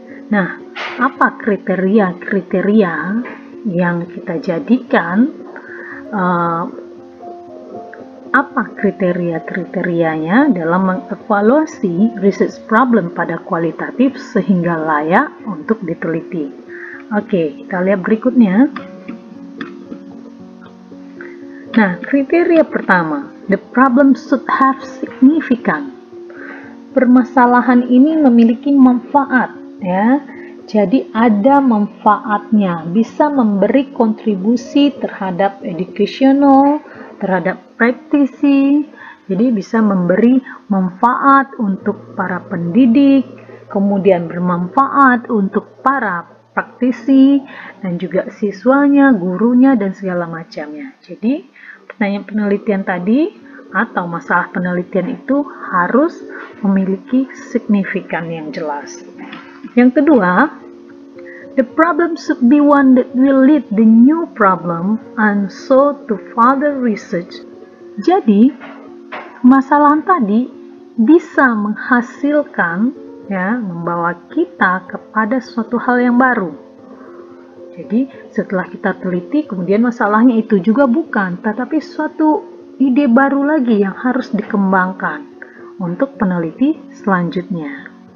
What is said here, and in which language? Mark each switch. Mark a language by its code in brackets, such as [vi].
[id] Nah, apa kriteria-kriteria yang kita jadikan, apa kriteria-kriterianya dalam mengevaluasi research problem pada kualitatif sehingga layak untuk diteliti. Oke, kita lihat berikutnya. [en] Nah, kriteria pertama, the problem should have significant. [id] Permasalahan ini memiliki manfaat, ya. Jadi ada manfaatnya, bisa memberi kontribusi terhadap educational, terhadap praktisi. Jadi bisa memberi manfaat untuk para pendidik, kemudian bermanfaat untuk para praktisi dan juga siswanya, gurunya dan segala macamnya. Jadi pertanyaan penelitian tadi atau masalah penelitian itu harus memiliki signifikan yang jelas. [en] Yang kedua, the problem should be one that will lead the new problem and so to further research. [id] Jadi, permasalahan tadi bisa menghasilkan, ya, membawa kita kepada suatu hal yang baru. Jadi, setelah kita teliti, kemudian masalahnya itu juga bukan, tetapi suatu ide baru lagi yang harus dikembangkan untuk peneliti selanjutnya.